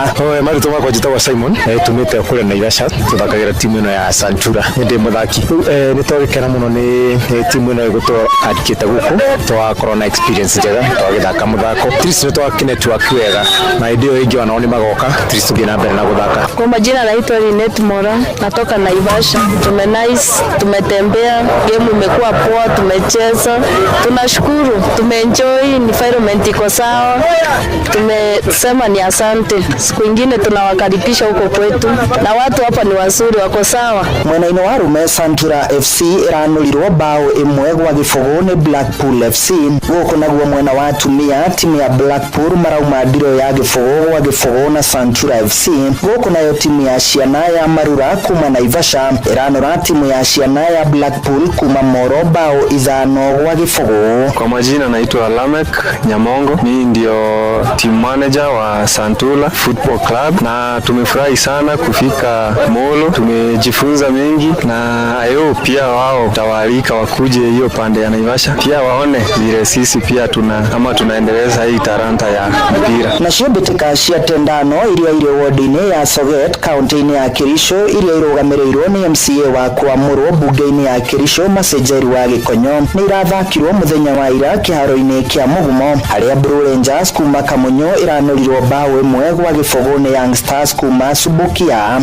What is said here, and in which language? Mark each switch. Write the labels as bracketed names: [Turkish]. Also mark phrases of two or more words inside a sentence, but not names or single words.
[Kikuyu] Marĩtwa makwa njĩtagwo Simon, tumĩte kũrĩa Naivasha tũthakagĩra timu ĩno ya Santura. Ndĩ mũthaki nĩtwagĩkena mũno nĩ timu ĩno ĩgũtũandĩkĩte gũkũ twakorwo na experience njega twagĩthaka mũthako. Tris nĩtwakĩ network wega na hĩndĩ ĩyo ĩngĩ wanao nĩmagoka Tris tũthiĩ na mbere na gũthaka. [Swahili] Kwa majina naitwa Linet Mora, natoka Naivasha. Nice, tumetembea, game imekuwa poa, tumecheza, tunashukuru, tumeenjoy, environment iko sawa, tumesema ni asante. Siku ingine tunawakaribisha huko kwetu na watu hapa ni wazuri, wako sawa. [Kikuyu] Mwena-inĩ wa rume Santura FC ĩranũrirwo bao ĩmwe gwa gĩbũgũ nĩ Blackpool FC. Gũkũ naguo mwena wa atumia timu ya Blackpool marauma ndiro ya gĩbũgũ gwa gĩbũgũ na Santura FC. Gũkũ nayo timu ya ciana ya Marura kuma Naivasha ĩranũra timu ya ciana ya Blackpool kuma Moro bao 5 gwa gĩbũgũ. [Swahili] Kwa majina naitwa Lamek Nyamongo, mimi ndio [English] team manager [Swahili] wa Santura Football Club na tumefurahi sana kufika Molo. Tumejifunza mengi na ayo pia wao tawalika wakuje hiyo pande ya Naivasha pia waone vile sisi pia tunaendeleza hii talanta ya mpira. [Kikuyu] Na cio mbĩtĩka cia tendano iria irĩ ward-inĩ ya Soget kaunti-inĩ ya Kericho iria irũgamĩrĩirwo nĩ MCA wa Kwamũrũ mbunge-inĩ ya Kericho Masejeri wa Gĩkonyo nĩ irathakirwo mũthenya wa ira kĩharo-inĩ kĩa Mũgumo harĩa Blue Rangers kuma Kamunyo iranũrirwo bao 1 gwa gĩbũgũ nĩ Young Stars kuma Subukia.